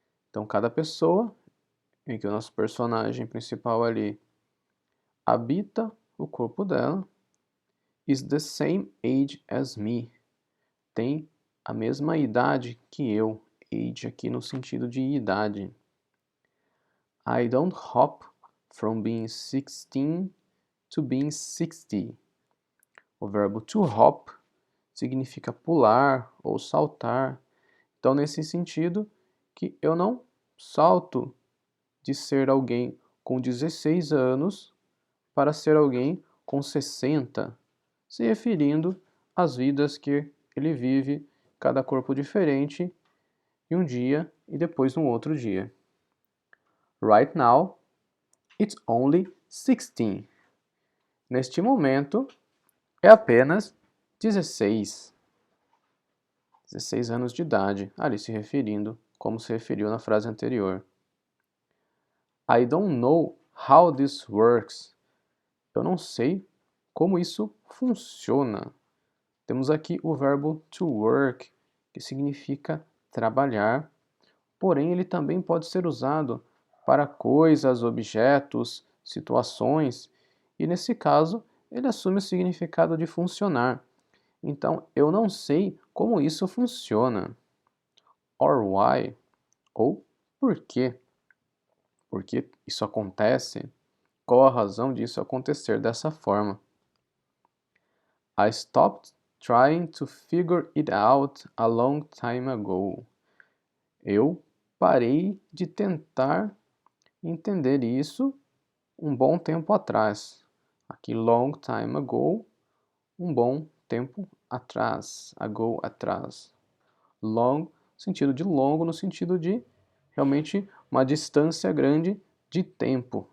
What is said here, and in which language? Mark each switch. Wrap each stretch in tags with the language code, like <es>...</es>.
<pt>Então, cada pessoa em que o nosso personagem principal ali habita o corpo dela,</pt> <en>is the same age as me,</en> <pt>tem a mesma idade que eu, age aqui no sentido de idade.</pt> <en>I don't hop from being 16 to being 60.</en> <pt>O verbo to hop significa pular ou saltar. Então, nesse sentido, que eu não salto de ser alguém com 16 anos para ser alguém com 60, se referindo às vidas que ele vive, cada corpo diferente, em um dia e depois no outro dia.</pt> <en>Right now, it's only 16.</en> <pt>Neste momento, é apenas 16 anos de idade, ali se referindo como se referiu na frase anterior.</pt> <en>I don't know how this works.</en> <pt>Eu não sei como isso funciona. Temos aqui o verbo to work, que significa trabalhar, porém ele também pode ser usado para coisas, objetos, situações, e nesse caso ele assume o significado de funcionar. Então, eu não sei como isso funciona.</pt> <en>Or why,</en> <pt>ou por quê. Por que isso acontece? Qual a razão disso acontecer dessa forma?</pt> <en>I stopped trying to figure it out a long time ago.</en> <pt>Eu parei de tentar entender isso um bom tempo atrás. Aqui, long time ago, um bom tempo atrás. Ago, atrás. Long, sentido de longo, no sentido de realmente uma distância grande de tempo.</pt>